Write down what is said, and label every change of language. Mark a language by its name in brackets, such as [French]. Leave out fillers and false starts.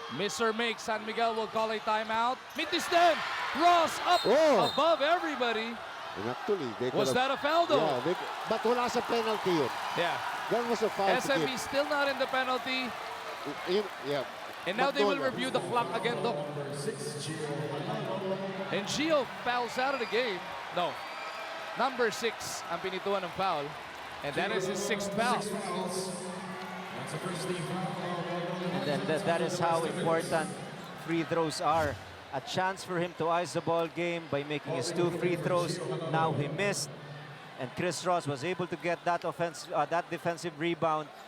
[English] Miss or make, San Miguel will call a timeout. Mitis them! Ross up above everybody. And actually, they was that a foul though? [Filipino] Yeah, but wala sa penalty yun. [English] Yeah. That was a foul. SMB still not in the penalty. Yeah. And now they will review the clock again though. And Gio fouls out of the game. No. [Filipino] Number 6 ang pinituan ng foul. [English] And that is his 6th foul. And then that is how important free throws are. A chance for him to ice the ball game by making his 2 free throws. Now he missed, and Chris Ross was able to get that that defensive rebound.